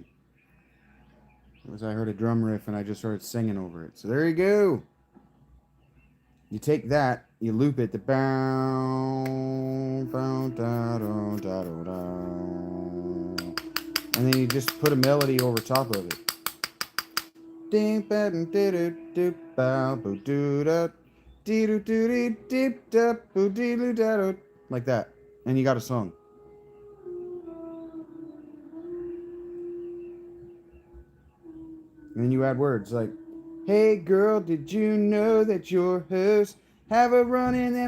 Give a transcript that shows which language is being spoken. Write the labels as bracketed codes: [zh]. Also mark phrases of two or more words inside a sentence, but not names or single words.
[en] It was I heard a drum riff and I just started singing over it. So there you go. You take that, you loop it, the bow, bow, da, da, da, da, da, and then you just put a melody over top of it. Ding, ba, ding, do, do, do, bow, boo, doo, da, Like that. And you got a song. And then you add words like, hey girl, did you know that your hosts have a run in them?